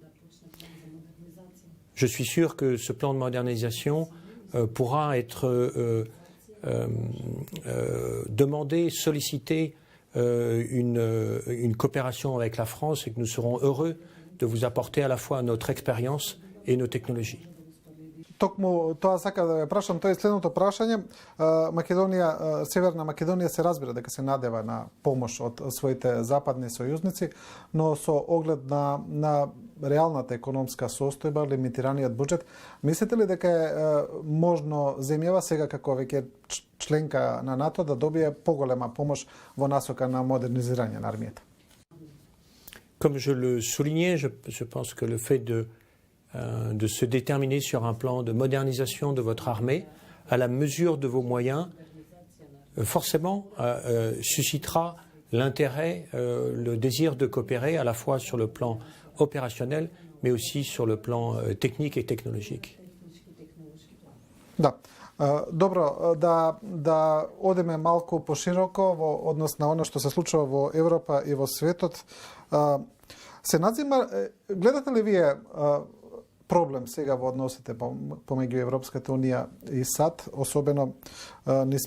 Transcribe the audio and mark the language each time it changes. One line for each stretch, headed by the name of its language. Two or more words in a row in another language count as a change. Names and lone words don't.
French: Je suis sûr que ce plan de modernisation pourra être demandé, sollicité une coopération avec la France et que nous serons heureux de vous apporter à la fois notre expérience et nos technologies.
Macedonian: Токму тоа сака да ве прашам, тоа е следното прашање. Македонија, Северна Македонија се разбира дека се надева на помош од своите западни сојузници, но со оглед на реалната економска состојба, лимитираниот буџет, мислите ли дека е можно земјава сега како веќе членка на НАТО да добие поголема помош во насока на модернизирање на армијата?
French: Comme je le soulignais, je pense que le fait de se déterminer sur un plan de modernisation de votre armée, à la mesure de vos moyens, forcément suscitera l'intérêt, le désir de coopérer à la fois sur le plan opérationnel, mais aussi sur le plan technique et technologique.
Macedonian: Да. Добро, да одиме малку пошироко во однос на оно што се случува во Европа и во светот. Се надзима, гледате ли вие проблем сега во односите помеѓу Европската Унија и САД, особено низ